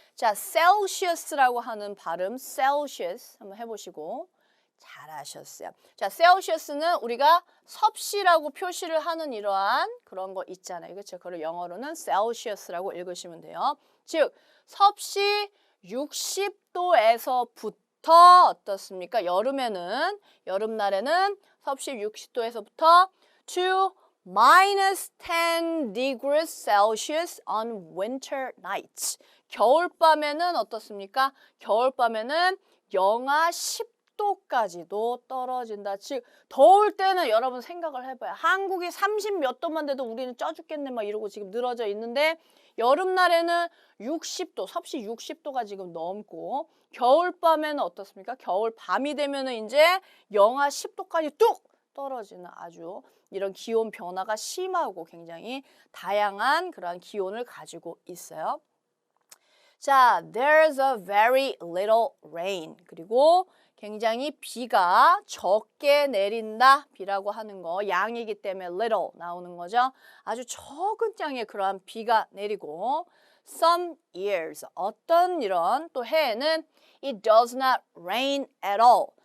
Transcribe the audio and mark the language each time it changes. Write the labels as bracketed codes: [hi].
[ko] 자, Celsius라고 하는 발음, Celsius 한번 해보시고 잘하셨어요. 자, Celsius는 우리가 섭씨라고 표시를 하는 이러한 그런 거 있잖아요. 그렇죠? 그걸 영어로는 Celsius라고 읽으시면 돼요. 즉, 섭씨 60도에서부터 어떻습니까? 여름날에는 섭씨 60도에서부터 [en] to minus 10 degrees Celsius on winter nights. [ko] 겨울밤에는 어떻습니까? 겨울밤에는 영하 10도까지도 떨어진다. 즉 더울 때는 여러분 생각을 해봐요. 한국이 30 몇 도만 돼도 우리는 쪄 죽겠네 막 이러고 지금 늘어져 있는데 여름날에는 60도, 섭씨 60도가 지금 넘고 겨울밤에는 어떻습니까? 겨울밤이 되면은 이제 영하 10도까지 뚝 떨어지는 아주 이런 기온 변화가 심하고 굉장히 다양한 그런 기온을 가지고 있어요. [en] 자, there's a very little rain. [ko] 그리고 굉장히 비가 적게 내린다. 비라고 하는 거 양이기 때문에 little 나오는 거죠. 아주 적은 양의 그러한 비가 내리고 [en] some years [ko] 어떤 이런 또 해에는 [en] it does not rain at all.